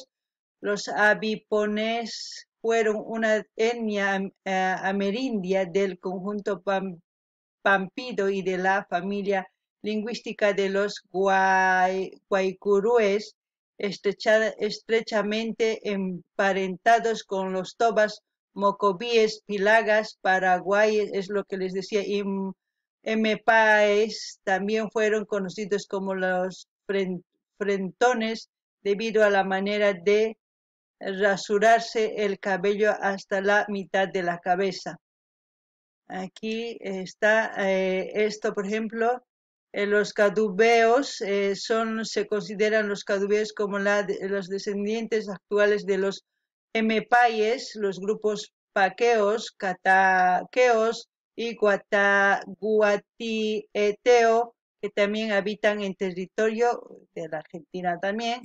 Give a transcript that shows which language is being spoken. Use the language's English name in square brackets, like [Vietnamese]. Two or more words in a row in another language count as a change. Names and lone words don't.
[Spanish] Los abipones fueron una etnia amerindia del conjunto pampido y de la familia lingüística de los guaycurúes, estrechamente emparentados con los tobas, mocobíes, pilagas, paraguayes, es lo que les decía, y mepaes también fueron conocidos como los frentones debido a la manera de rasurarse el cabello hasta la mitad de la cabeza. Aquí está esto, por ejemplo, los caduveos se consideran los caduveos como los descendientes actuales de los emepayes, los grupos paqueos, cataqueos y guatieteo, que también habitan en territorio de la Argentina también.